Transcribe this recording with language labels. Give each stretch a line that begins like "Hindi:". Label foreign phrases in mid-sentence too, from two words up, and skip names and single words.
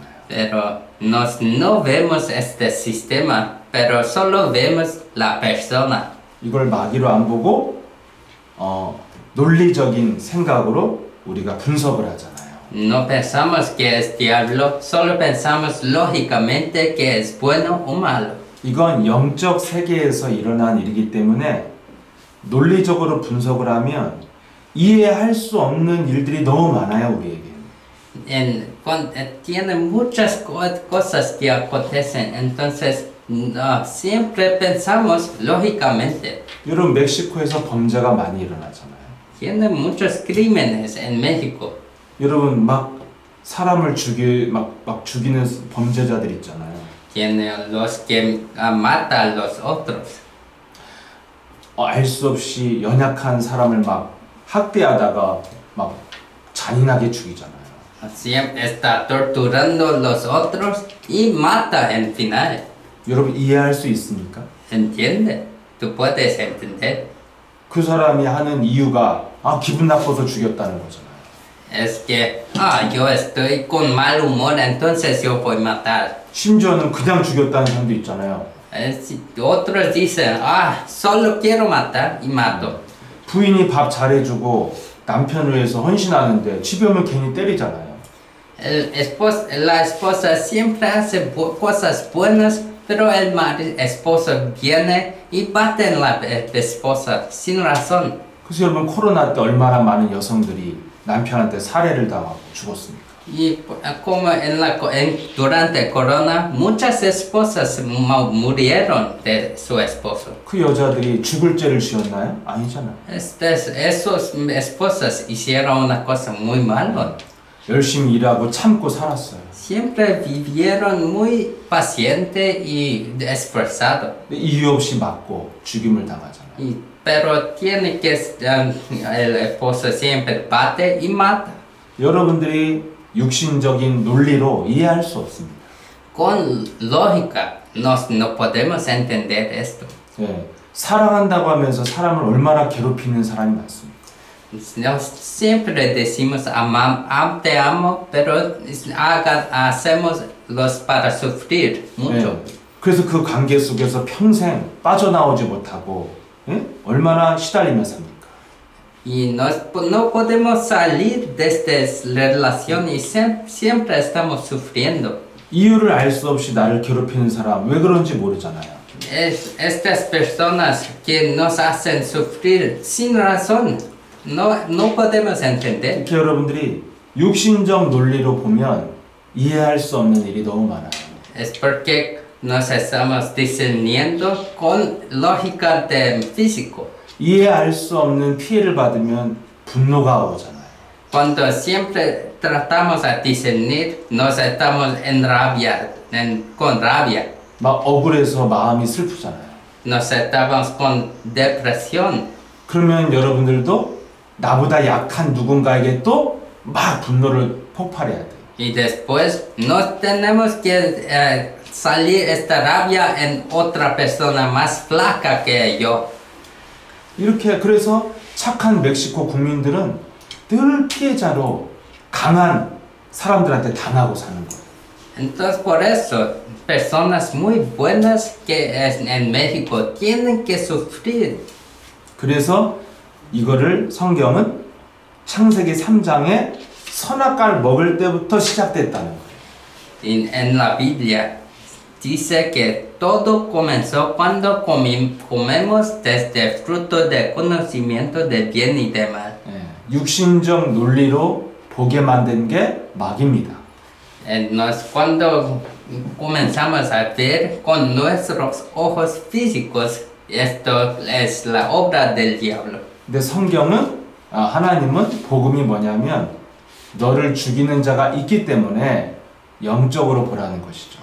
Spanish: Pero no vemos este sistema, pero solo vemos la persona.
Korean: 이걸 마귀로 안 보고 논리적인 생각으로 우리가 분석을 하잖아요.
Spanish: No pensamos que es diablo, solo pensamos lógicamente que es bueno o malo.
Korean: 이건 영적 세계에서 일어난 일이기 때문에 논리적으로 분석을 하면 이해할 수 없는 일들이 너무 많아요, 우리에게.
Spanish: Tiene muchas cosas que acontecen, entonces siempre pensamos lógicamente.
Korean: 여러분 멕시코에서 범죄가 많이 일어나잖아요.
Spanish: Tiene muchos crímenes en México.
Korean: 여러분 막 사람을 막 죽이는 범죄자들 있잖아요.
Spanish: Tiene los que mata a los otros.
Korean: 알 수 없이 연약한 사람을 막 학대하다가 막 잔인하게 죽이잖아요.
Spanish: Siempre está torturando a los otros y mata en final.
Korean: 여러분 이해할 수 있습니까?
Spanish: ¿Entiende? Tú puedes entender.
Korean: 그 사람이 하는 이유가 기분 나빠서 죽였다는 거잖아요.
Spanish: Es que, yo estoy con mal humor, entonces yo voy a matar.
Korean: 심지어는 그냥 죽였다는 사람도 있잖아요.
Spanish: Otros dicen, solo quiero matar y mato.
Korean: 부인이 밥 잘해주고 남편을 위해서 헌신하는데 집에 오면 괜히 때리잖아요.
Spanish: La esposa siempre hace cosas buenas, pero el esposo viene y bate en la esposa sin razón.
Korean: 그래서 여러분 코로나 때 얼마나 많은 여성들이 남편한테 살해를 당하고 죽었습니까?
Spanish: Y como durante Corona, muchas esposas murieron de su esposo.
Korean: 그 여자들이 죽을 죄를 지었나요? 아니잖아요.
Spanish: Esas esposas hicieron una cosa muy mala.
Korean: 열심히 일하고 참고 살았어요.
Spanish: Siempre vivieron muy paciente y esforzado.
Korean: 이유 없이 맞고 죽임을 당하잖아요.
Spanish: Pero tiene que el esposo siempre bate y mata.
Korean: 여러분들이 육신적인 논리로 이해할 수 없습니다.
Spanish: Con lógica no podemos entender esto.
Korean: 예, 사랑한다고 하면서 사람을 얼마나 괴롭히는 사람이 많습니까?
Spanish: Siempre decimos te amo, pero hacemos los para sufrir mucho.
Korean: 예, 그래서 그 관계 속에서 평생 빠져나오지 못하고 얼마나 시달리며 삽니까?
Spanish: Y no podemos salir de esta relación y siempre estamos sufriendo.
Korean: 이유를 알 수 없이 나를 괴롭히는 사람 왜 그런지 모르잖아요.
Spanish: Estas personas que nos hacen sufrir sin razón, no podemos entender.
Korean: 이렇게 여러분들이 육신적 논리로 보면 이해할 수 없는 일이 너무 많아요.
Spanish: Es porque nos estamos discerniendo con lógica de físico.
Korean: 이해할 수 없는 피해를 받으면 분노가 오잖아요.
Spanish: Cuando siempre tratamos a discernir, nos estamos con rabia.
Korean: 막 억울해서 마음이 슬프잖아요.
Spanish: Nos estamos con depresión.
Korean: 그러면 여러분들도 나보다 약한 누군가에게 또 막 분노를 폭발해야 돼요.
Spanish: Y después no tenemos que salir esta rabia en otra persona más flaca que yo.
Korean: 이렇게 그래서 착한 멕시코 국민들은 늘 피해자로 강한 사람들한테 당하고 사는 거예요.
Spanish: Entonces por eso personas muy buenas que en México tienen que sufrir.
Korean: 그래서 이거를 성경은 창세기 3장에 선악과를 먹을 때부터 시작됐다는 거예요.
Spanish: En la Biblia dice que todo comenzó cuando comemos desde el fruto del conocimiento del bien y del mal.
Korean: 육신적 논리로 보게 만든 게 마귀입니다.
Spanish: Cuando comenzamos a ver con nuestros ojos físicos, esto es la obra del diablo.
Korean: 근데 성경은 하나님은 복음이 뭐냐면 너를 죽이는 자가 있기 때문에 영적으로 보라는 것이죠.